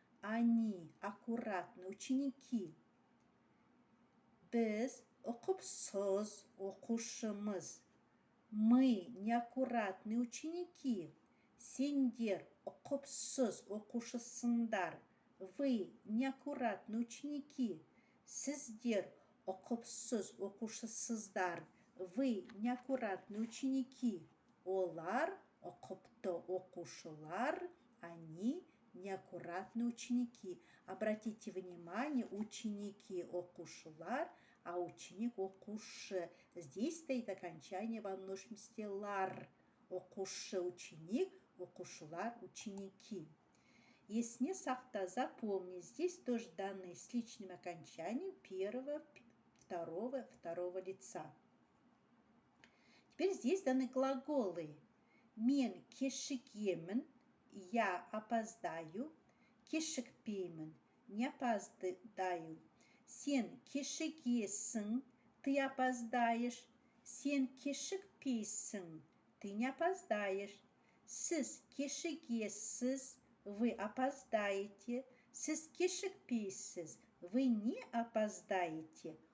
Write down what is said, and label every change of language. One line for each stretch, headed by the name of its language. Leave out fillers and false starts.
Russian: Они аккуратные ученики.
Kazakh: Біз ұқыпсыз оқушымыз.
Russian: Мы неаккуратные ученики.
Kazakh: Сендер ұқыпсыз оқушысыңдар.
Russian: Вы неаккуратные ученики.
Kazakh: Сіздер ұқыпсыз оқушысыздар.
Russian: Вы неаккуратные ученики.
Kazakh: Олар ұқыпты оқушылар.
Russian: Они неаккуратные ученики. Обратите внимание, ученики оқушылар, а ученик оқушы. Здесь стоит окончание во множественном числе лар. Оқушы ученик, оқушылар ученики.
Kazakh: Есіне сақта,
Russian: запомни, здесь тоже данные с личным окончанием первого, второго лица. Теперь здесь даны глаголы.
Kazakh: Мен кешігемін,
Russian: я опоздаю. Кешікпеймін, не опоздаю.
Kazakh: Сен кешігесің,
Russian: ты опоздаешь.
Kazakh: Сен кешікпейсің,
Russian: ты не опоздаешь.
Kazakh: Сіз кешігесіз,
Russian: вы опоздаете.
Kazakh: Сіз кешікпейсіз,
Russian: вы не опоздаете.